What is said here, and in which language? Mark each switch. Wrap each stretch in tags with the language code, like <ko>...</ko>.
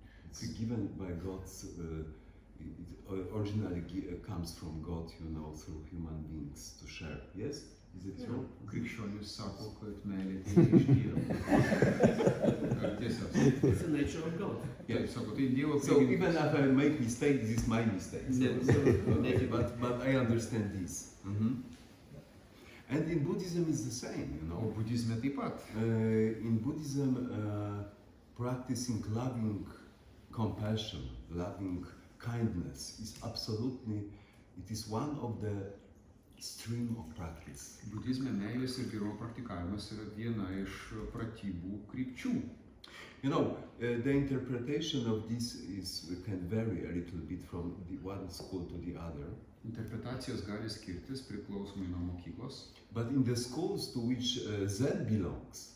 <en>It's given by God's. It originally comes from God, through human beings to share. Yes, is it true?</en> <lt>Krikščionis sako, kad meilė ateina iš Dievo. Ar tiesa?</lt> <en>It's the nature of God.</en> <lt>Taip, sako, tai Dievo</lt> <en>So even</en> <lt>prigimtis.</lt> <en>if I make mistake, this is my mistake. Ne- But I understand this. And in Buddhism is the same,</en> <lt>O budizme taip pat.</lt> <en>In Buddhism, practicing loving compassion, loving kindness is absolutely, it is one of the stream of practice.</en> <lt>Budizme meilės ir gerumo praktikavimas yra viena iš pratybų krypčių.</lt> <en>The interpretation of this can vary a little bit from the one school to the other.</en> <lt>Interpretacijos gali skirtis priklausomai nuo mokyklos,</lt> <en>But in the schools to which Zen belongs,</en>